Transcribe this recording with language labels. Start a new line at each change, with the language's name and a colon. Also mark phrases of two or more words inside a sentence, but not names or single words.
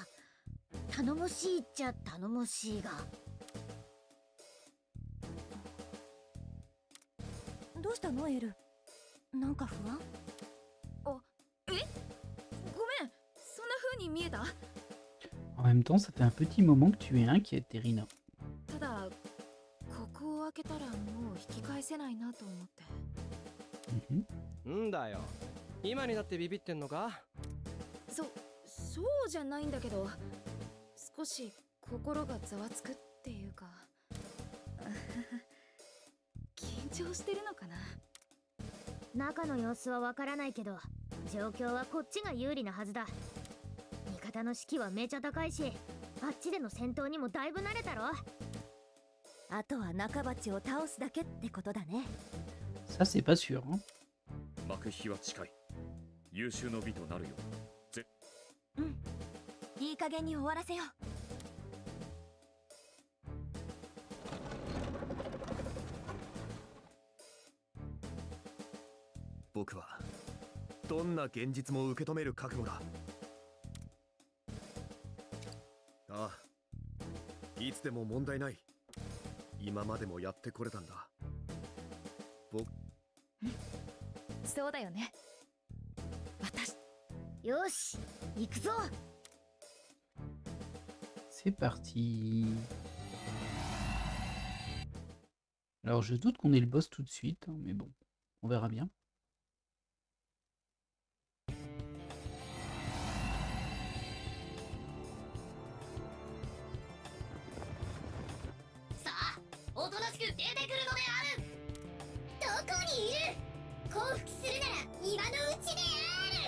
Japanese: 頼もしいっちゃ頼もしいが。どうしたのエル？なんか不安？ごめん、そんな風に見えた？
French: En même temps, ça fait un petit moment que tu es inquiète, Irina.
Japanese: ただ、ここを開けたらもう引き返せないなと思って。んだよ。今になってビビってんのか？そうじゃないんだけど、少し心がざわつくっていうか緊張してるのかな。中の様子はわからないけど、状況はこっちが有利なはずだ。味方の士気はめちゃ高いし、あっちでの戦闘にもだいぶ慣れたろ。あとは中鉢を倒すだけってことだね。
French: Ça, c'est pas sûr, hein.
Japanese: 幕引きは近い。優秀の美となるよ。いい加減に終わらせよう。僕はどんな現実も受け止める覚悟だ。ああ、いつでも問題ない。今までもやってこれたんだ。そうだよね。よし、行くぞ。
French: C'est parti. Alors, je doute qu'on ait le boss tout de suite, hein, mais bon, on verra bien.
Japanese: さあ、おとなしく出てくるのである。どこにいる？降伏するなら今のうちである。